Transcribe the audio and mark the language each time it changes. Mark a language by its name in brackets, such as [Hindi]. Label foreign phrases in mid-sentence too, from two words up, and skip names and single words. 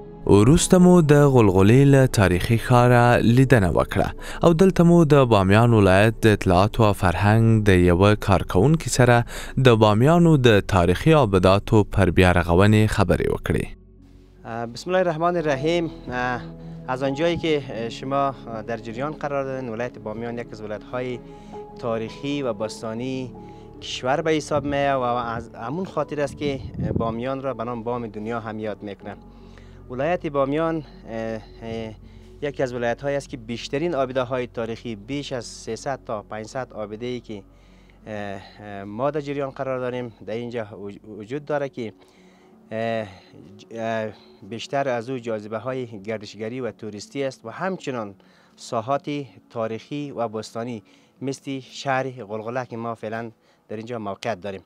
[Pashto] وروسته مو د غلغلې له تاریخي ښاره لیدنه وکړه او دلته مو د بامیان ولایت د اطلاعاتو او فرهنګ د یوه کارکوونکي سره د بامیانو د تاریخي آباداتو پر بیارغونې خبرې وکړې. [Arabic] بسم الله الرحمن الرحیم. [Persian] از آنجایی که شما در جریان قرار دادن، ولایت بامیان یک از ولایت‌های تاریخی و باستانی کشور به حساب میاد و از همون خاطر است که بامیان را به نام بام دنیا هم یاد میکنن. ولایت بامیان یکی از ولایت‌هایی است که بیشترین آباده‌های تاریخی، بیش از 300 تا 500 آباده‌ای که ما در جریان قرار داریم در اینجا وجود داره که بیشتر از او جاذبه های گردشگری و توریستی است و همچنان ساحات تاریخی و باستانی مثل شهر غلغله که ما فعلا در اینجا موقعیت داریم.